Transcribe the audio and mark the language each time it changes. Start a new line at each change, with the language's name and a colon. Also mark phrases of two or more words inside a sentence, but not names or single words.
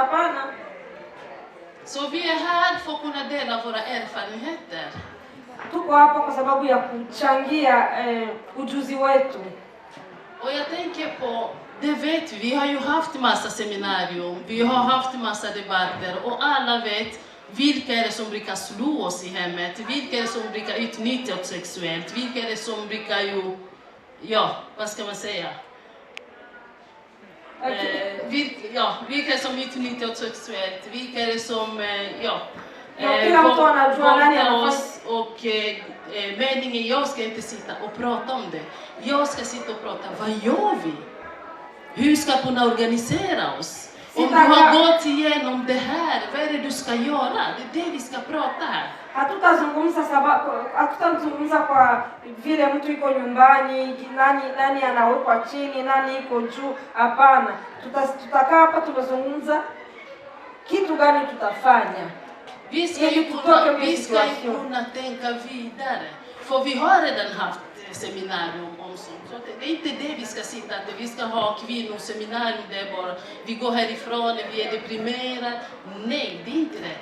Swahili: Hapana.
Swedish: Så vi är här för att kunna dela våra erfarenheter.
Swahili: Tuko hapa kwa sababu ya kuchangia ujuzi wetu.
Swedish: Och jag tänker på, det vet vi har ju haft massa seminarium, vi har haft massa debatter och alla vet vilka är det som brukar slå oss i hemmet, vilka är det som brukar utnyttja oss sexuellt, vilka är det som brukar ju, ja, vad ska man säga? Vilka är det som utnyttjar oss sexuellt, vilka är det som, våldtar oss och meningen, jag ska inte sitta och prata om det. Jag ska sitta och prata, vad gör vi? Hur ska vi kunna organisera oss? Om du har gått igenom det här, vad är det du ska göra. Det är det vi ska prata här.
Swahili: Hatutazungumza kwa vile mtu iko nyumbani, nani anawekwa chini, nani iko juu. Hapana, tutakaa hapa tunazungumza kitu gani tutafanya.
Swedish: Vi ska ju kunna tänka vidare. För vi har redan haft seminarium om sånt. Så det är inte det vi ska sitta att vi ska ha kvinnoseminarium där bara vi går härifrån och vi är deprimerade. Nej, det är inte det.